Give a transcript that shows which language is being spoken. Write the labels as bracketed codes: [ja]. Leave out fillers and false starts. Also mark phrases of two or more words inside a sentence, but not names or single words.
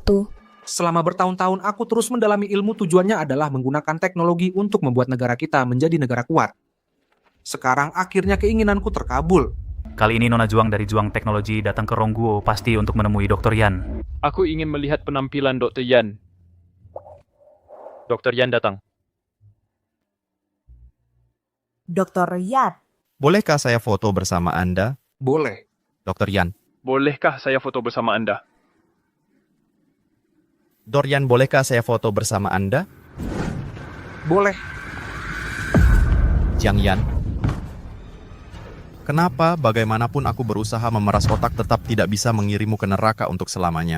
[id] Selama bertahun-tahun aku terus mendalami ilmu, tujuannya adalah menggunakan teknologi untuk membuat negara kita menjadi negara kuat. Sekarang akhirnya keinginanku terkabul. Kali ini Nona Juang dari Juang Teknologi datang ke Rongguo pasti untuk menemui Dr. Yan. Aku ingin melihat penampilan Dr. Yan. Dr. Yan datang. Dr. Yan. Bolehkah saya foto bersama Anda? Boleh. Dr. Yan. Bolehkah saya foto bersama Anda? Dr. Yan, bolehkah saya foto bersama Anda? Boleh. Jiang Yan. Kenapa bagaimanapun aku berusaha memeras otak tetap tidak bisa mengirimmu ke neraka untuk selamanya?